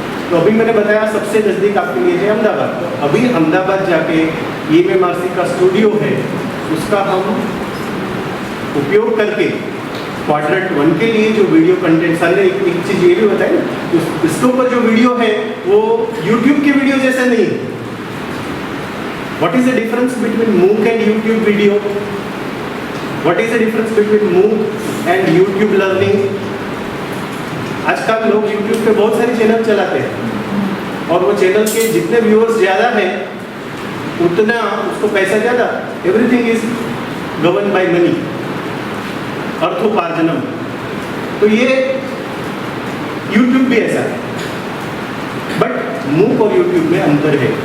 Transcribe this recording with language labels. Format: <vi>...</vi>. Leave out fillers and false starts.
<hi>तो अभी मैंने बताया सबसे नज़दीक आपके लिए है अहमदाबाद। तो अभी अहमदाबाद जाके EMMRC का स्टूडियो है, उसका हम उपयोग करके क्वाड्रेंट 1 के लिए जो वीडियो कंटेंट, सर ने एक चीज़ ये भी बताई ना, तो इसके ऊपर जो वीडियो है वो YouTube की वीडियो जैसे नहीं है।</hi> <en>What is the difference between MOOC and YouTube video? What is the difference between MOOC and YouTube learning?</en> <hi>आजकल लोग YouTube पे बहुत सारे चैनल चलाते हैं और वो चैनल के जितने व्यूअर्स ज़्यादा हैं उतना उसको पैसा ज़्यादा।</hi> <en>Everything is govern by money, अर्थोपार्जनम।</en> <hi>तो ये YouTube भी ऐसा है, बट MOOC और YouTube में अंतर है।</hi>